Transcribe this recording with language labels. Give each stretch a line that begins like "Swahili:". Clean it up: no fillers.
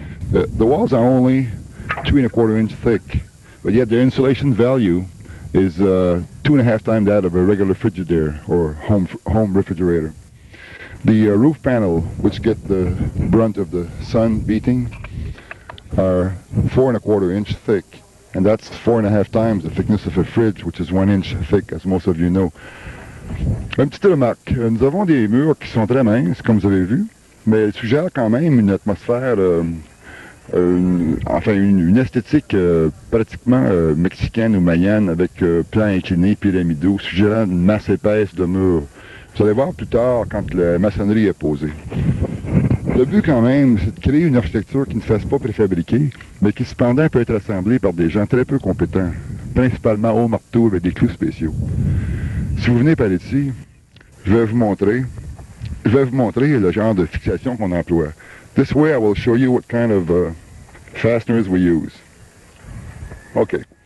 English: The walls are only 2¼ inch thick, but yet their insulation value is 2.5 times that of a regular Frigidaire or home refrigerator. The roof panel, which get the brunt of the sun beating, are 4¼ inch thick. And that's 4.5 times the thickness of a fridge, which is 1 inch thick, as most of you know.
French: Une petite remarque, nous avons des murs qui sont très minces, comme vous avez vu, mais ils suggèrent quand même une atmosphère, une esthétique pratiquement mexicaine ou mayenne, avec plans inclinés, pyramidaux, suggérant une masse épaisse de murs. Vous allez voir plus tard quand la maçonnerie est posée. Le but quand même, c'est de créer une architecture qui ne fasse pas préfabriquer, mais qui cependant peut être assemblée par des gens très peu compétents, principalement au marteau avec des clous spéciaux. Si vous venez par ici, je vais vous montrer le genre de fixation qu'on emploie.
English: This way I will show you what kind of fasteners we use. Okay.